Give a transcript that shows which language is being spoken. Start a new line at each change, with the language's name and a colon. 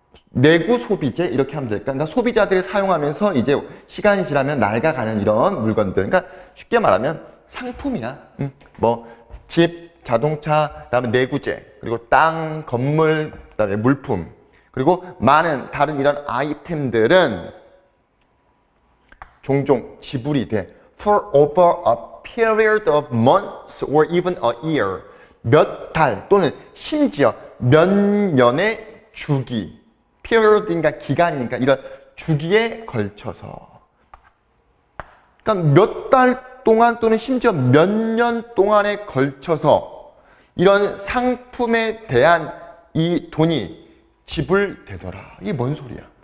Korean: 내구 소비재 이렇게 하면 될까? 그러니까 소비자들이 사용하면서 이제 시간이 지나면 낡아가는 이런 물건들. 그러니까 쉽게 말하면 상품이야. 뭐 집, 자동차, 그다음에 내구재, 그리고 땅, 건물, 그다음에 물품, 그리고 많은 다른 이런 아이템들은 종종 지불이 돼.
English: For over a period of months or even a year.
Korean: 몇 달 또는 심지어 몇 년의 주기. period인가 기간이니까 이런 주기에 걸쳐서. 그러니까 몇 달 동안 또는 심지어 몇 년 동안에 걸쳐서 이런 상품에 대한 이 돈이 지불되더라. 이게 뭔 소리야?